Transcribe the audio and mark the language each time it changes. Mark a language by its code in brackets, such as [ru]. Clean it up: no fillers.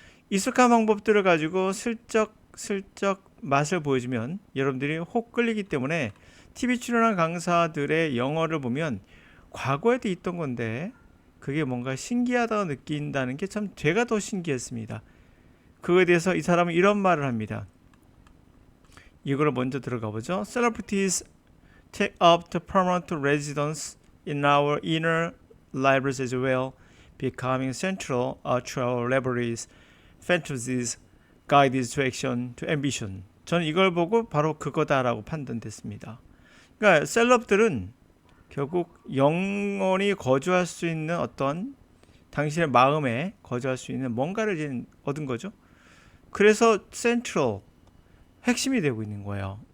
[ko] 익숙한 방법들을 가지고 슬쩍 맛을 보여주면 여러분들이 혹 끌리기 때문에 TV 출연한 강사들의 영어를 보면 과거에도 있던 건데 그게 뭔가 신기하다고 느낀다는 게 참 제가 더 신기했습니다. 그거에 대해서 이 사람은 이런 말을 합니다. 이거를 먼저 들어가 보죠. [en] Celebrities take up the permanent residence in our inner libraries as well, becoming central to our libraries, fantasies, guides to action, to ambition. [ko] 저는 이걸 보고 바로 그거다라고 판단됐습니다. 그러니까 셀럽들은 결국 영원히 거주할 수 있는 어떤 당신의 마음에 거주할 수 있는 뭔가를 얻은 거죠. 그래서 센트럴, 핵심이 되고 있는 거예요.